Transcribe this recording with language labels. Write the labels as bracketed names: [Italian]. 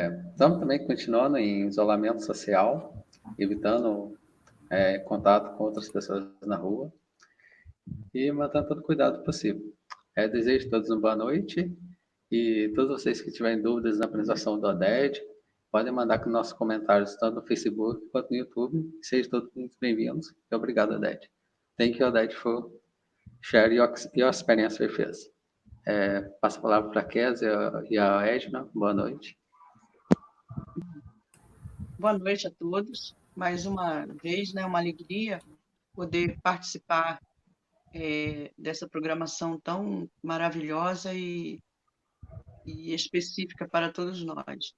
[Portuguese] Estamos também continuando em isolamento social, evitando contato com outras pessoas na rua e mantendo todo o cuidado possível. Desejo a todos uma boa noite e todos vocês que tiverem dúvidas na apresentação do Oded, podem mandar com nossos comentários tanto no Facebook quanto no YouTube. Sejam todos muito bem-vindos e obrigado, Oded. [English] Thank you, Oded, for sharing your experience with us. [Portuguese] Passo a palavra para a Kézia e a Edna. Boa noite. Boa noite a todos. Mais uma vez, né, uma alegria poder participar dessa programação tão maravilhosa e específica para todos nós.